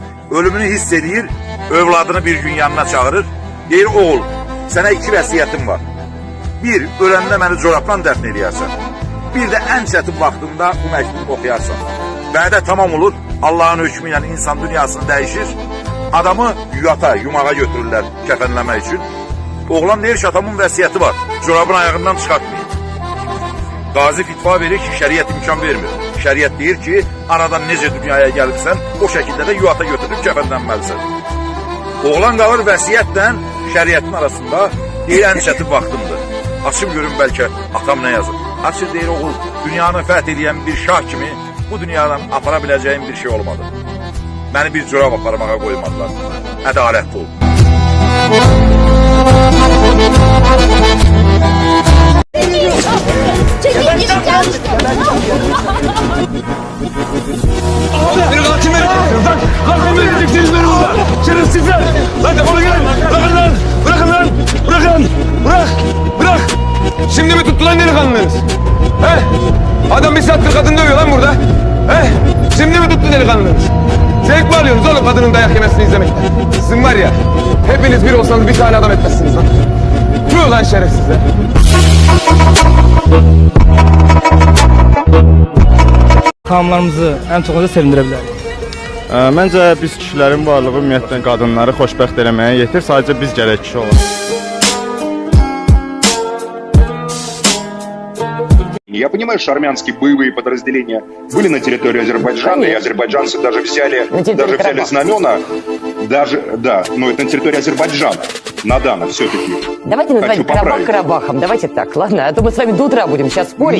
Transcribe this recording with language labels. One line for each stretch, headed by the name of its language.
Azerbaijani: Ölümünü hiss edir, övladını bir gün yanına çağırır. Deyir, oğul, sənə 2 vəsiyyətim var. Bir, öləndə məni corabla dəfn eləyərsən. Bir də ən çətin vaxtında bu məktubu oxuyarsan. Vədə tamam olur, Allahın hökmü ilə insan dünyasını dəyişir. Adamı yata, yumağa götürürlər kəfənləmək üçün. Oğlan deyir ki, atamın vəsiyyəti var, corabın ayağından çıxartmayın. Qazi fitva verir ki, şəriət imkan vermir. Şəriət deyir ki, anadan necə dünyaya gəlirsən, o şəkildə də yuvata götürüb kəfənlənməlisən. Oğlan qalır vəsiyyətlə şəriətin arasında, deyir ən çətin vaxtımdır. Açım görün bəlkə atam nə yazır. Açıq deyir oğul, dünyanı fəth edən bir şah kimi bu dünyadan apara biləcəyim bir şey olmadı. Məni bir corab aparmağa qoymadılar. Ədalətli ol.
Turkish: Beni katil mi edeceksiniz lan? Katil mi edeceksiniz beni burada? Şerefsizler! Lan defolu gelin! Bırakın lan! Bırakın lan! Bırakın! Bırak! Şimdi mi tuttu lan delikanlınız? He? Adam bir saattir kadın dövüyor lan burada. He? Şimdi mi tuttu delikanlınız? Zevk mi alıyorsunuz oğlum kadının dayak yemesini izlemekten? Sizin var ya, hepiniz bir olsanız bir tane adam etmezsiniz lan. Tüh lan şerefsizler!
Azerbaijani: Xanımlarımızı ən çox necə sevindirə bilərik? Məncə biz kişilərin varlığı ümumiyyətlə qadınları xoşbəxt eləməyə yetir, sadəcə biz gərək kişi olaq.
Russian: Я понимаю, что армянские боевые подразделения были на территории Азербайджана, и азербайджанцы даже взяли знамена, но это на территории Азербайджана, Надана все-таки. Давайте называть Карабах Карабахом, давайте так, ладно? А то мы с вами до утра будем сейчас спорить.